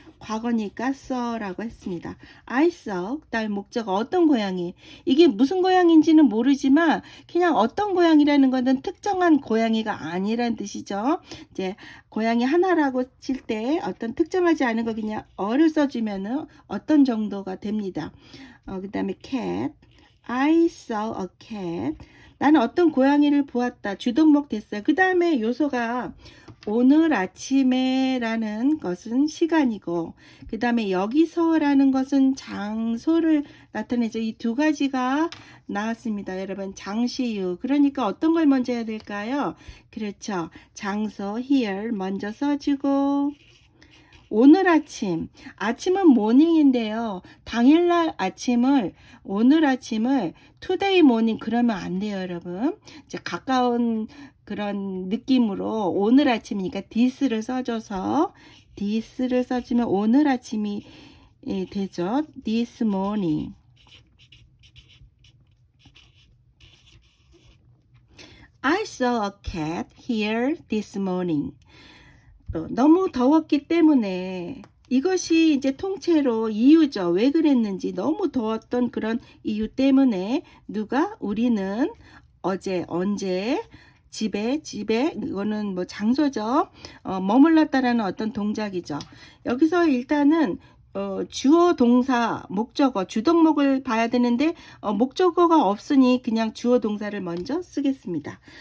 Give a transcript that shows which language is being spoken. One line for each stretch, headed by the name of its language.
Korean: 과거니까 saw라고 했습니다.
English: I saw,
Korean: 그다음 목적어 어떤 고양이. 이게 무슨 고양인지는 모르지만 그냥 어떤 고양이라는 것은 특정한 고양이가 아니란 뜻이죠. 이제 고양이 하나라고 칠 때 어떤 특정하지 않은 거 그냥 어를 써주면은 어떤 정도가 됩니다. 그다음에
English: cat, I saw a cat.
Korean: 나는 어떤 고양이를 보았다. 주동목 됐어요. 그 다음에 요소가 오늘 아침에 라는 것은 시간이고, 그 다음에 여기서 라는 것은 장소를 나타내죠. 이 두 가지가 나왔습니다. 여러분, 장시유. 그러니까 어떤 걸 먼저 해야 될까요? 그렇죠. 장소, here 먼저 써주고, 오늘 아침, 아침은 모닝인데요. 당일날 아침을, 오늘 아침을
English: today morning
Korean: 그러면 안 돼요, 여러분. 이제 가까운 그런 느낌으로 오늘 아침이니까 this를 써줘서 this를 써주면 오늘 아침이 되죠.
English: this morning. I saw a cat here this morning.
Korean: 너무 더웠기 때문에 이것이 이제 통째로 이유죠. 왜 그랬는지 너무 더웠던 그런 이유 때문에 우리는 어제 언제 집에 이거는 뭐 장소죠. 머물렀다라는 어떤 동작이죠. 여기서 일단은 주어 동사 목적어 주동목을 봐야 되는데 목적어가 없으니 그냥 주어 동사를 먼저 쓰겠습니다.